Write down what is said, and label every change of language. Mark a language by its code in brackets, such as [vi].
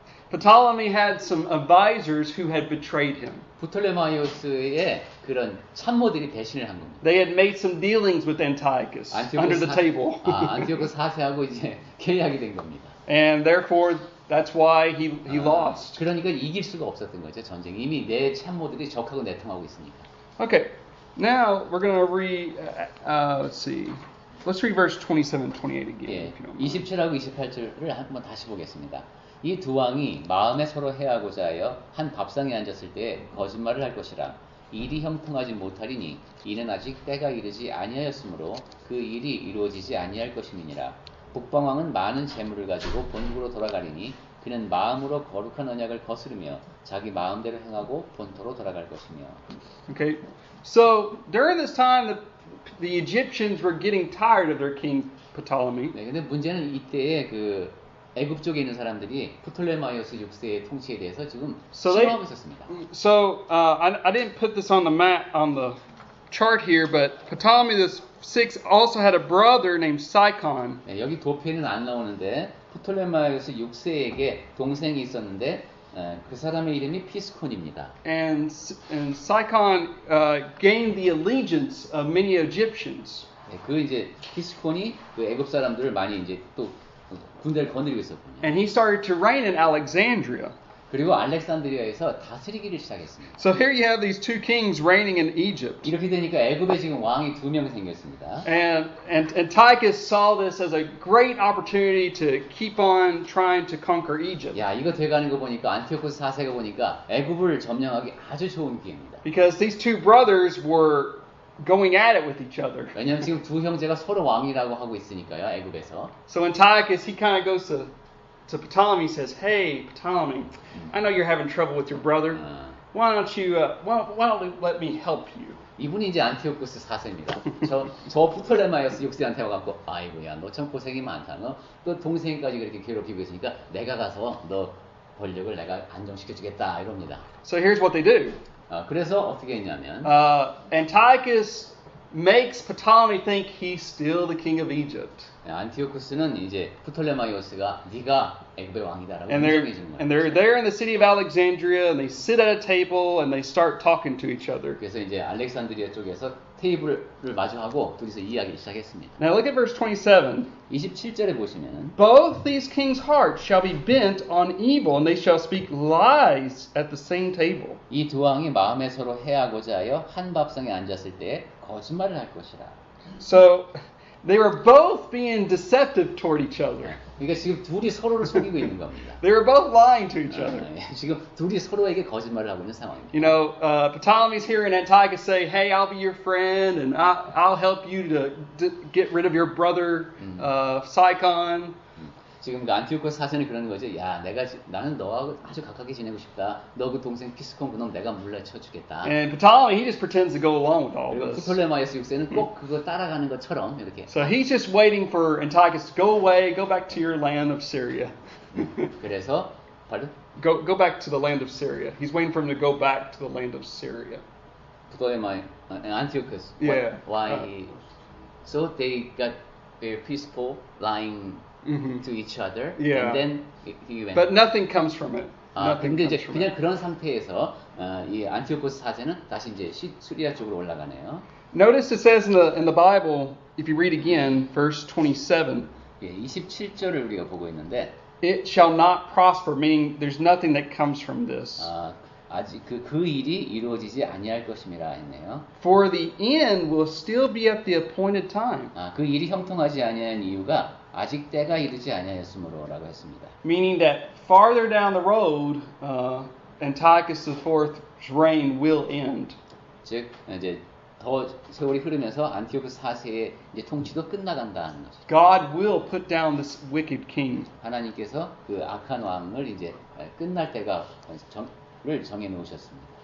[en] Ptolemy had some advisors who had betrayed him. [ko] 프톨레마이오스의 그런 참모들이 배신을 한 겁니다. [en] They had made some dealings with Antiochus under the table. [ko] 안티오코스 4세하고 이제 계약이 된 겁니다. [en] And therefore, That's why he lost. [ko] 그러니까 이길 수가 없었던 거죠, 전쟁. 이미 내 참모들이 적하고 내통하고 있으니까. [en] Okay, now we're going to read, let's see. Let's read verse 27 and 28 again. [ko] 예, [en] If you don't mind. [ko] 27하고 28절을 한번 다시 보겠습니다. 이 두 왕이 마음에 서로 해하고자 하여 한 밥상에 앉았을 때 거짓말을 할 것이라. 일이 형통하지 못하리니 이는 아직 때가 이르지 아니하였으므로 그 일이 이루어지지 아니할 것임이니라. 북방왕은 많은 재물을 가지고 본국으로 돌아가리니 그는 마음으로 거룩한 언약을 거스르며 자기 마음대로 행하고 본토로 돌아갈 것이며. [en] Okay, so during this time, the Egyptians were getting tired of their king Ptolemy. [ko] 네, 근데 문제는 이때에 그 애굽 쪽에 있는 사람들이 프톨레마이오스 6세의 통치에 대해서 지금 실망하고 있었습니다. [en] So I didn't put this on the map on the chart here, but Ptolemy VI also had a brother named Sicon. [ko] 네, 여기 도표에는 안 나오는데 프톨레마이오스 6세에게 동생이 있었는데 그 사람의 이름이 피스콘입니다. [en] And Sicon gained the allegiance of many Egyptians. [ko] 네, 그 이제 피스콘이 그 애굽 사람들을 많이 이제 또 군대를 거느리고 있었군요. [en] And he started to reign in Alexandria. [ko] 그리고 알렉산드리아에서 다스리기를 시작했습니다. [en] So here you have these two kings reigning in Egypt. [ko] 이렇게 되니까 애굽에 지금 왕이 두 명 생겼습니다. [en] And Antiochus saw this as a great opportunity to keep on trying to conquer Egypt. [ko] 야, 이거 돼가는 거 보니까 안티오코스 4세가 보니까 애굽을 점령하기 아주 좋은 기회입니다. [en] Because these two brothers were going at it with each other. [ko] 왜냐하면 지금 두 형제가 서로 왕이라고 하고 있으니까요, 애굽에서. [en] So Antiochus, he kind of goes to Ptolemy, says, "Hey, Ptolemy, I know you're having trouble with your brother. Why don't you let me help you?" [ko] 이분이 이제 안티오코스 4세입니다. 저 프톨레마이오스 6세한테 와갖고, 아이고야, 너 참 고생이 많다. 너 동생까지 그렇게 괴롭히고 있으니까 내가 가서 너 권력을 내가 안정시켜주겠다 이럽니다. [en] So here's what they do. [ko] 그래서 어떻게 했냐면 [en] Antiochus makes Ptolemy think he's still the king of Egypt. [ko] 안티오코스는 이제 프톨레마이오스가 네가 애굽의 왕이다라고 [en] And [ko] 인정해 주는 거예요. [en] they're there in the city of Alexandria, and they sit at a table and they start talking to each other. [ko] 그래서 이제 알렉산드리아 쪽에서 테이블을 마주하고 둘이서 이야기를 시작했습니다. [en] Now look at verse 27. [ko] 27절에 보시면은 [en] Both these kings' hearts shall be bent on evil, and they shall speak lies at the same table. [ko] 이 두 왕이 마음에 서로 해하고자 하여 한 밥상에 앉았을 때 거짓말을 할 것이라. [en] So they were both being deceptive toward each other. [ko] 그러니까 지금 둘이 서로를 속이고 있는 겁니다. [en] They were both lying to each other. [ko] 지금 둘이 서로에게 거짓말을 하고 있는 상황입니다. [en] You know, Ptolemy's hearing Antiochus say, "Hey, I'll be your friend, and I'll help you to get rid of your brother Sicon." [ko] 지금 그 안티오코스 4세는 그러는 거죠. 야, 나는 너하고 아주 가깝게 지내고 싶다. 너 그 동생 피스콘 그놈 내가 물리쳐주겠다. [en] And Ptolemy, he just pretends to go along with all [ko] 그리고 [en] this. [ko] 프톨레마이오스 6세는 꼭 그거 따라가는 것처럼 이렇게. [en] So he's just waiting for Antiochus to go away, go back to your land of Syria. [ko] 그래서 [en] pardon? Go back to the land of Syria. He's waiting for him to go back to the land of Syria. [ko] 안티오코스. [en] Yeah. Why? So they got very peaceful, lying to each other, Yeah. and then he went. But nothing comes from it. Nothing [ko] 근데 이제 [en] comes from [ko] 그냥 [en] it. [ko] 그런 상태에서 이 안티오코스 4세는 다시 이제 수리아 쪽으로 올라가네요. [en] Notice it says in the Bible, if you read again, verse 27, [ko] 예, 27절을 우리가 보고 있는데 [en] it shall not prosper, meaning there's nothing that comes from this. [ko] 아직 그 일이 이루어지지 아니할 것임이라 했네요. [en] For the end will still be at the appointed time. [ko] 그 일이 형통하지 아니한 이유가 아직 때가 이르지 아니하였으므로라고 했습니다. [en] Meaning that farther down the road, Antiochus IV's reign will end. [ko] 즉 이제 더 세월이 흐르면서 안티오코스 4세의 이제 통치도 끝나간다는 거죠. [en] God will put down this wicked king. [ko] 하나님께서 그 악한 왕을 이제 끝날 때가 를 정해 놓으셨습니다.